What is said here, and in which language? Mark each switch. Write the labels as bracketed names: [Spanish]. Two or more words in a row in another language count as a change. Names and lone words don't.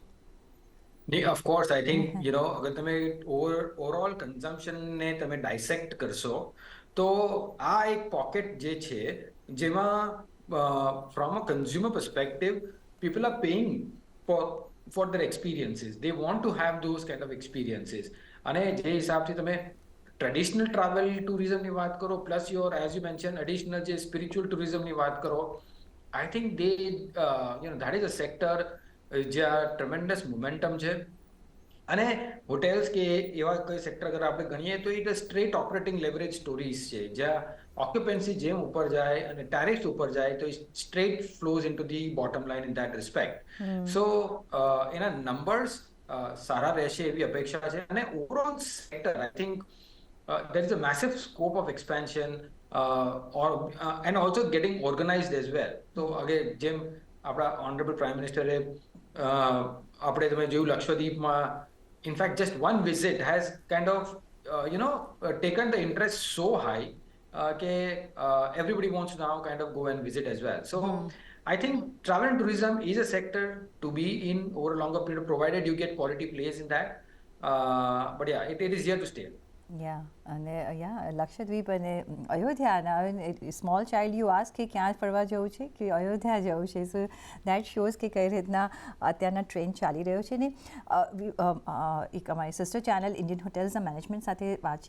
[English] Of course, I think, [Gujarati] અગર તમે [English] overall consumptionને [Gujarati] તમે ડાયસેક્ટ કરશો તો આ એક પોકેટ જે છે જેમાં [English] from a consumer perspective, people are paying for their experiences. They want to have those kind of experiences. [Gujarati] અને જે હિસાબથી તમે [English] traditional travel tourismની [Gujarati] વાત કરો [English] plus your as you mention additional [Gujarati] જે [English] spiritual tourismની [Gujarati] વાત કરો [English] I think that is a sector જ્યાં tremendous momentum [Gujarati] છે અને હોટેલ્સ કે એવા કોઈ સેક્ટર અગર આપણે ગણીએ તો [English] it straight operating leverage stories [Gujarati] છે જ્યાં ઓક્યુપન્સી જેમ ઉપર જાય અને ટેરિફ્સ ઉપર જાય તો [English] straight flows into the bottom line in that respect so [Gujarati] એના નંબર્સ સારા રહેશે એવી અપેક્ષા છે અને [English] overall sector I think there is a massive scope of expansion and also getting organized as well. So again, [Gujarati] જેમ આપણા [English] honorable prime minister [Gujarati] આપણે તમે જોયું લક્ષદ્વીપમાં [English] in fact just one visit has kind of taken the interest so high everybody wants to now kind of go and visit as well. So I think travel and tourism is a sector to be in over a longer period provided you get quality plays in that. But yeah, it is here to stay. [Gujarati] અને લક્ષદ્વીપ અને અયોધ્યાના [English] small child you ask [Gujarati] કે ક્યાં ફરવા જવું છે કે અયોધ્યા જવું છે [English] so that shows [Gujarati] કે કઈ રીતના અત્યારના ટ્રેન્ડ ચાલી રહ્યો છે ને એક અમારી [English] sister channel [Gujarati] ઇન્ડિયન હોટેલ્સના મેનેજમેન્ટ સાથે વાતચીત